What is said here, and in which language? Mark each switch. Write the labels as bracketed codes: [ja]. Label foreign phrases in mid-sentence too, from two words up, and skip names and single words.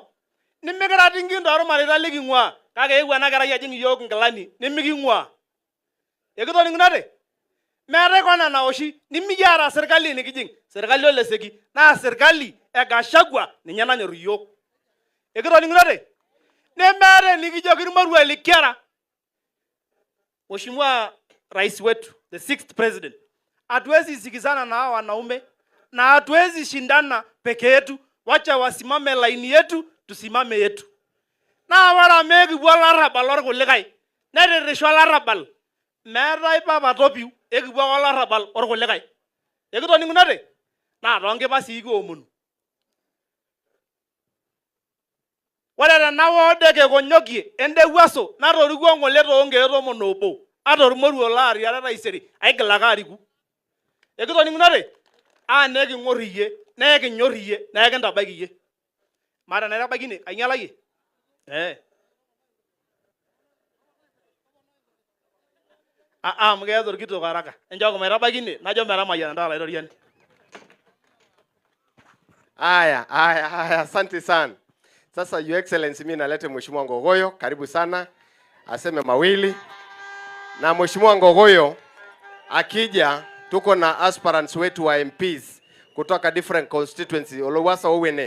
[mas] Nimikira tingin tormareita liking'ua kake eewuo ena kerai ajing yiok nkilani nimiking'ua. Ekitoningote? Meetai kona naoshi nimikiata serikali nikijing. Serikali oleseki naa serikali Gachagua ninye nanyor yiok. Ekitoningote? Nemeeta nikijoki irmarua likiara. [sw] Mheshimiwa Rais wetu, [en] the 6th president, [sw] hatuwezi sikizana na hawa wanaume na hatuwezi shindana peke yetu. Wacha wasimame laini yetu, tusimame yetu. [mas] Na wala meki wala rabal orkulikai. Nereresho larabal. Meetai papa topiu ekipuo wala rabal orkulikai. Ekitoningote? Na tonkipa sii kiomonu. Ore tena ward Kekonyoki ende Wuaso natorikuo ng'ole toonkeek 11 atormoruo laari are taisere aigil ake ariku. Ekitoningote? Neking'or iyie, nekinyor iyie, nekintabaiki iyie. Mara naitabaikine ainyalaki? Amu keeta orkitok haraka. Enjooki maitabaikine najo metamayiana ntaa laitoriani. [sw] Aya, asante sana. Sasa [en] Your Excellency, [sw] mimi nalete Mheshimiwa Ngogoyo, karibu sana. Aseme mawili. Na Mheshimiwa Ngogoyo akija, tuko na aspirants wetu wa MPs kutoka [en] different constituency [sw] Olowasa Owene.